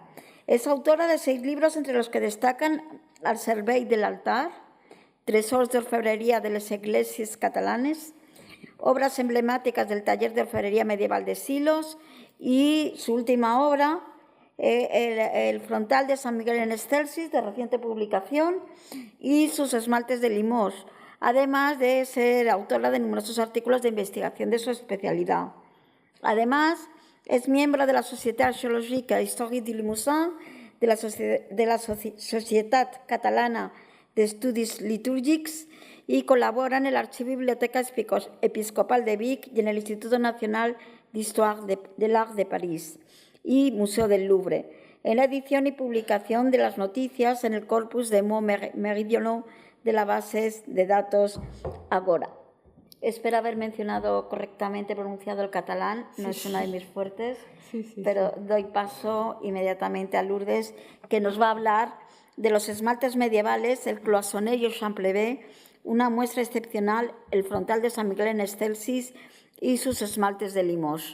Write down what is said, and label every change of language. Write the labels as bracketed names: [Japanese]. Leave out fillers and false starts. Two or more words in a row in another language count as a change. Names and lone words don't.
[Spanish] Es autora de 6 libros, entre los que destacan Al servei de l'altar, Tresors de orfebrería de les Esglésies catalanes, obras emblemáticas del taller de orfebrería medieval de Silos y su última obra, el frontal de San Miguel en Excelsis, de reciente publicación, y sus esmaltes de Limoges, además de ser autora de numerosos artículos de investigación de su especialidad. Además, es miembro de la Société Archéologique et Historique du Limousin, de la Societat Catalana d'Estudis Litúrgics, y colabora en el Archivo y Biblioteca Episcopal de Vic y en el Instituto Nacional d'Histoire de l'Art de París y Museo del Louvre, en la edición y publicación de las noticias en el corpus de mots méridionaux de las bases de datos Agora. Espero haber mencionado correctamente, pronunciado el catalán, no es una de mis fuertes, pero doy paso inmediatamente a Lourdes, que nos va a hablar de los esmaltes medievales, el cloisonné y el champlevé, una muestra excepcional, el frontal de San Miguel en Excelsis y sus esmaltes de Limoges.